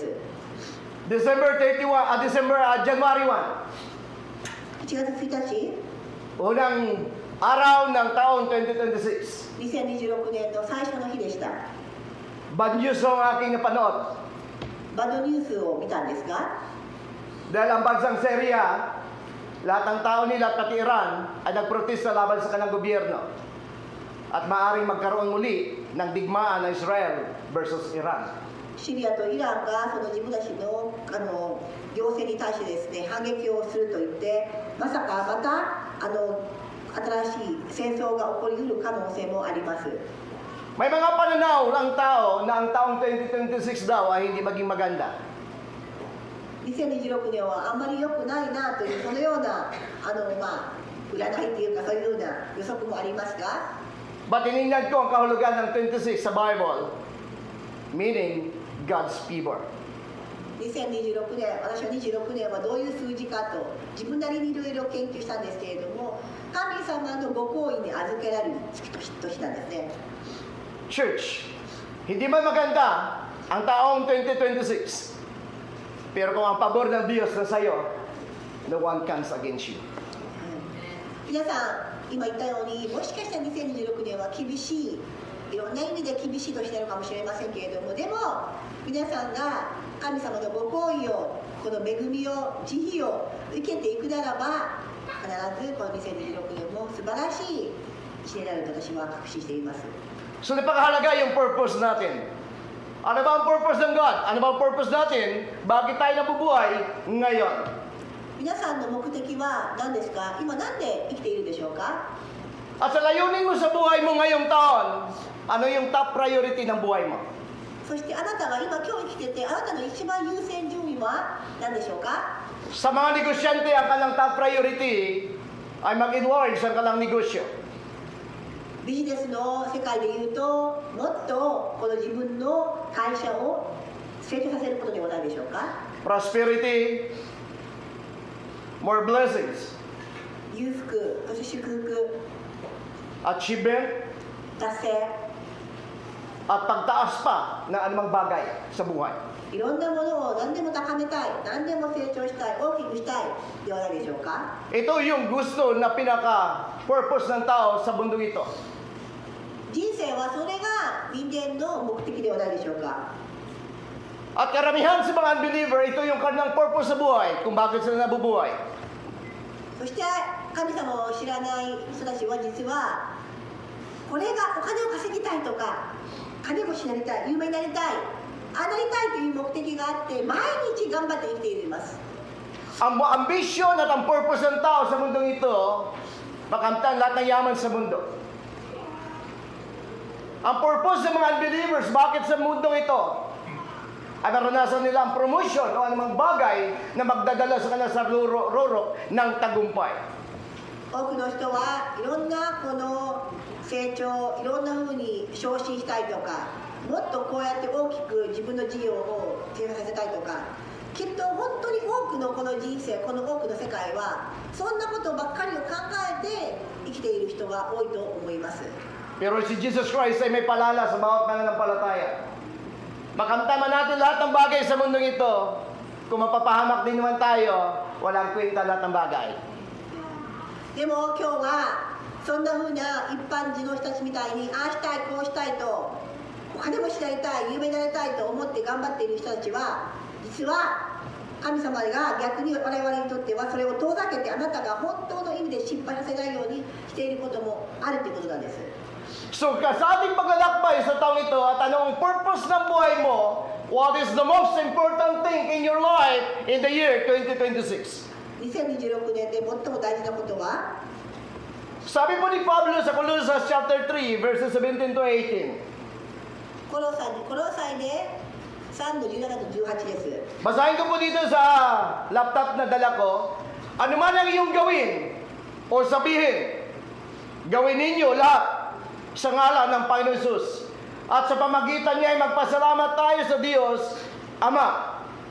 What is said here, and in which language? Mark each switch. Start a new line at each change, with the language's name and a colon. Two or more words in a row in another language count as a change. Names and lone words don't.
English: January 1.
Japanese: 1月1日
Filipino: Unang araw ng taon 2026.
Japanese: 2026 年の最初の日でした
English: Bad news
Filipino: ang aking napanood.
Japanese: バッドニュースを見たんですが
Filipino: Dahil ang bansang Syria, lahat ng tao nila pati Iran ay nagprotesta laban sa kanilang gobyerno. At maaaring magkaroon muli ng digmaan ng Israel versus Iran.
Japanese: シリアとイランがその自分たちの行政に対してですね反撃をすると言ってまさかまた新しい戦争が起こりうる可能性もあります
Filipino: May mga pananaw ng tao na ang taong 2026 daw ay hindi maging maganda.
Japanese: 2026 年はあんまり良くないなというそのような占いっていうかそういうような予測もありますが
Filipino: But tinignan ko ang kahulugan ng 26 sa Bible,
English: meaning God's favor.
Japanese: 2026 年私は26年はどういう数字かと自分なりにいろいろ研究したんですけれども神様のご厚意に預けられる年なんですね
Filipino: Church, hindi man maganda ang taong 2026. Pero kung ang pabor ng Diyos na sa'yo,
English: no one comes against you.
Japanese: 皆さん今言ったようにもしかしたら2026年は厳しいいろんな意味で厳しい年なのかもしれませんけれどもでも皆さんが神様のご厚意をこの恵みを慈悲を受けていくならば必ずこの2026年も素晴らしい1年になると私は確信しています
Filipino: So napakahalaga yung purpose natin. Ano ba ang purpose ng God? Ano ba ang purpose natin? Bakit tayo nabubuhay ngayon?
Japanese: 皆さんの目的は何ですか？今なんで生きているでしょうか？
Filipino: At sa layunin mo sa buhay mo ngayong taon, ano yung
English: top priority
Filipino: ng buhay mo?
Japanese: そしてあなたが今生きてて、あなたの一番優先順位は何でしょうか？
Filipino: Sa mga negosyante, ang kanilang
English: top priority
Filipino: ay mag-enlarge ang kanilang negosyo.
Japanese: ビジネスの世界でいうと、もっとこの自分の会社を成長させることではないでしょうか？
English: Prosperity, more blessings,
Japanese: 裕福、そして祝福、
English: achievement,
Japanese: 達成、
Filipino: at pagtaas pa ng anumang bagay sa buhay.
Japanese: いろんなものを何でも高めたい、何でも成長したい、大きくしたいではないでしょうか？
Filipino: Ito yung gusto na pinaka-purpose ng tao sa bundok ito.
Japanese: 人生はそれが人間の目的ではないでしょうか？
Filipino: At karamihan sa mga unbeliever, ito yung kanilang purpose sa buhay, kung bakit sila nabubuhay.
Japanese: そして神様を知らない人たちは実はこれがお金を稼ぎたいとか金持ちになりたい有名になりたいああなりたいという目的があって毎日頑張って生きています。
Filipino: Ang ambisyon at ang purpose ng tao sa mundong ito, makamtan lahat ng yaman sa mundo. Ang purpose ng mga unbelievers, bakit sa mundong ito? Ay maranasan nila ang promotion o anumang bagay na magdadala sa kanila sa rurok ng tagumpay.
Japanese: 多くの人はいろんなこの成長いろんなふうに昇進したいとかもっとこうやって大きく自分の事業を展開させたいとかきっと本当に多くのこの人生この多くの世界はそんなことばっかりを考えて生きている人が多いと思います。
Filipino: Pero si Jesus Christ ay may palala sa bawat mananampalataya. Makamtama natin lahat ng bagay sa mundong ito. Kung mapapahamak din naman tayo, walang kwenta lahat ng bagay.
Japanese: でも今日はそんな風な一般人の人たちみたいにああしたいこうしたいとお金持ちになりたい有名になりたいと思って頑張っている人たちは実は神様が逆に我々にとってはそれを遠ざけてあなたが本当の意味で失敗させないようにしていることもあるということなんです。
Filipino: So sa ating paglalakbay sa taong ito at anong purpose ng buhay mo,
English: what is the most important thing in your life in the year 2026?
Japanese: 2026 年で最も大事なことは
Filipino: Sabi po ni Pablo sa Colossus
English: chapter 3 verses 17 to 18.
Japanese: コロサイで3の17と18です。
Filipino: Basahin ko po dito sa laptop na dala ko. Ano man ang iyong gawin o sabihin, gawin ninyo lahat sa ngalan ng Panginoon Jesus. At sa pamagitan niya ay magpasalamat tayo sa Diyos, Ama.